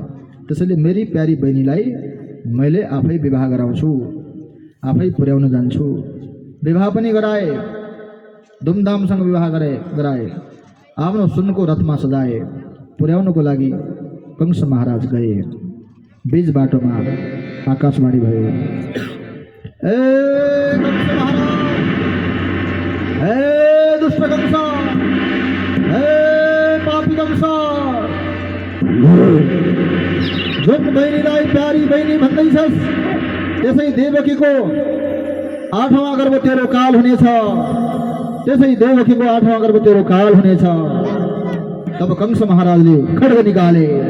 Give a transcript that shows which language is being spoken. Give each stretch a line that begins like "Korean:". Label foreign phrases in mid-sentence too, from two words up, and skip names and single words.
Nepali: त्यसैले मेरी प्यारी बहिनीलाई मैले आफै विवाह गराउँछु, आफै पुर्याउन जान्छु। विवाह पनि गराए, धुमधामसँग विवाह गराए। आफ्नो सुनको रथमा सजाए। पुर्याउनको लागि कंस महाराज गए। बीच बाटोमा आकाशवाणी भयो, ए कंस महाराज, ए दुष्ट कंस, ए पापी कंस, जुन बहिनीलाई प्यारी बहिनी भन्दैछस् त्यसै देवकीको 8औं गर्भ तेरो काल हुनेछ। त्यसै देवकीको 8औं गर्भ तेरो काल हुनेछ। तब कंस महाराजले खड्ग निकाले।